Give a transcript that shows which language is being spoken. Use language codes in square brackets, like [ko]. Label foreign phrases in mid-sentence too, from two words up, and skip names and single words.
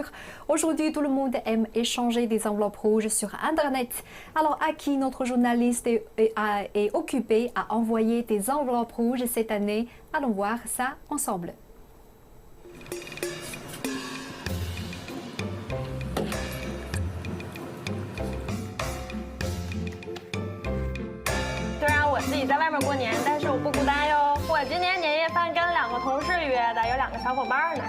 [fr] Aujourd'hui, tout le monde aime échanger des enveloppes rouges sur Internet. Alors, à qui notre journaliste est occupé à envoyer des enveloppes rouges cette année? Allons voir ça ensemble. [zh] 我自己在外面过年，但是我不孤单哟。我今年年夜饭跟2个同事约的，有2个小伙伴呢。